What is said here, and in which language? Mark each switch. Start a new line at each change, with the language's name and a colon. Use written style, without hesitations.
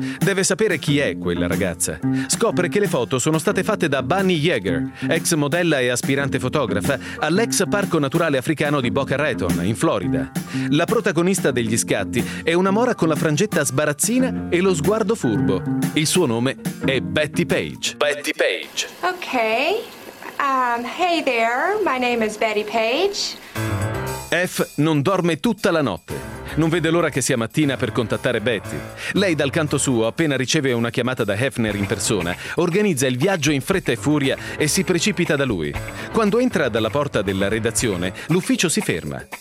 Italian: Deve sapere chi è quella ragazza. Scopre che le foto sono state fatte da Bunny Yeager, ex modella e aspirante fotografa, all'ex parco naturale africano di Boca Raton, in Florida. La protagonista degli scatti è una mora con la frangetta sbarazzina e lo sguardo furbo. Il suo nome è Betty Page. Betty Page. Ok.
English: Hey there, my name is Betty Page.
Italian: F non dorme tutta la notte. Non vede l'ora che sia mattina per contattare Betty. Lei, dal canto suo, appena riceve una chiamata da Hefner in persona, organizza il viaggio in fretta e furia e si precipita da lui. Quando entra dalla porta della redazione, l'ufficio si ferma.